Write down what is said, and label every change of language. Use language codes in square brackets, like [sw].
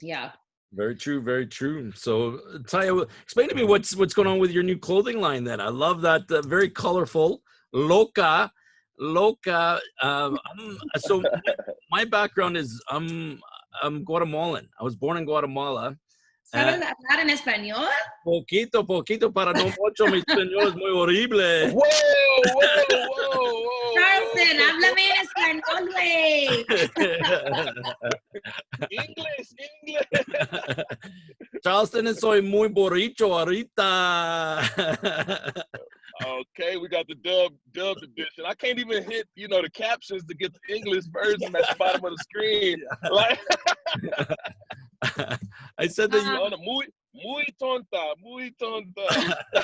[en] Yeah. Very true, very true. So, Taya, explain to me what's going on with your new clothing line. Then I love that, very colorful, loca. So my background is I'm Guatemalan. I was born in Guatemala. [es] ¿Sabes hablar en español? Poquito, para no mucho. Mi español es muy horrible. [en] Whoa. [es] Charleston, háblame en español, güey. [en] English. [es] Charleston, soy muy borracho ahorita. [en] Okay, we got the dubbed edition. I can't even hit, you know, the captions to get the English version at the bottom of the screen. Like, I said that you [es] muy tonta.